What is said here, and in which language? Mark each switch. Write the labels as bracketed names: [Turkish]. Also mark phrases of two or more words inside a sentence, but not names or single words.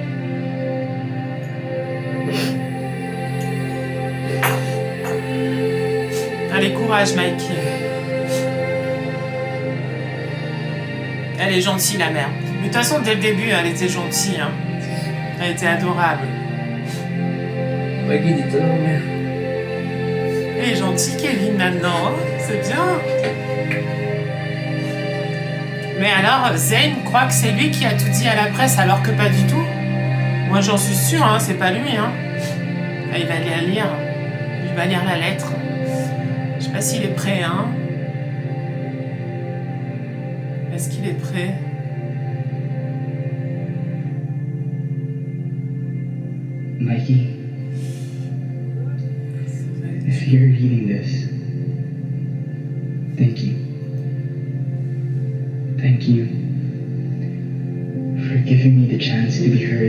[French] Allez, courage, Mikey. Elle est gentille, la mère. Mais de toute façon, dès le début, elle était gentille. Hein. Elle était adorable. [Filipino] Mikey, dito lang, [French] mère. Elle est gentille, Kevin, maintenant. Hein. C'est bien. Mais alors, Zane croit que c'est lui qui a tout dit à la presse, alors que pas du tout. Moi, j'en suis sûre, hein, c'est pas lui. Hein. Là, il va aller la lire. Il va lire la lettre. Je sais pas s'il est prêt, hein. Est-ce qu'il est prêt? [English] Mikey, if you're reading this, thank you. Thank you for giving me the chance to be heard.